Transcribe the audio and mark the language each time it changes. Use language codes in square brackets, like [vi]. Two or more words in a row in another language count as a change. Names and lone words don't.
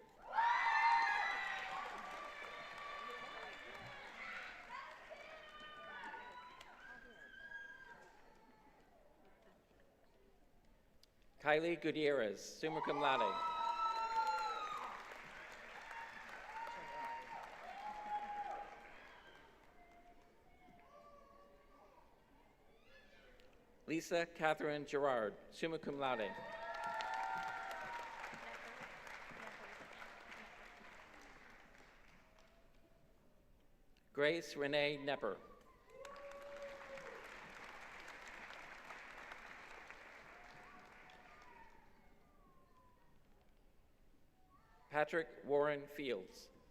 [en] Kylie Gutierrez, [la] summa cum laude. [en] Lisa Catherine Gerard, [la] summa cum laude. [en] Grace Renee Nepper. Patrick Warren Fields.